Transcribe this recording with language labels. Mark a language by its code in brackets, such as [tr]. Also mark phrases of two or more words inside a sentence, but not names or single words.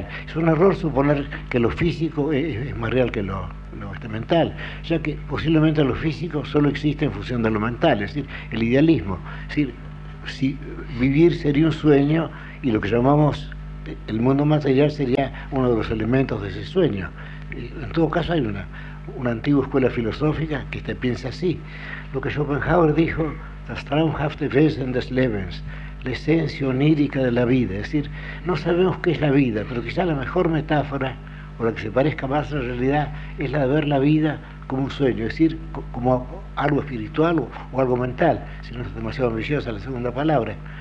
[es] Es un error suponer que lo físico es más real que lo mental, ya que posiblemente lo físico solo existe en función de lo mental, es decir, el idealismo. Es decir, si vivir sería un sueño y lo que llamamos el mundo material sería uno de los elementos de ese sueño. En todo caso hay una antigua escuela filosófica que piensa así. Lo que Schopenhauer dijo, [de] das traumhafte Wesen des Lebens, [es] la esencia onírica de la vida. Es decir, no sabemos qué es la vida, pero quizá la mejor metáfora, o la que se parezca más a la realidad, es la de ver la vida como un sueño, es decir, como algo espiritual o algo mental, si no es demasiado ambiciosa la segunda palabra.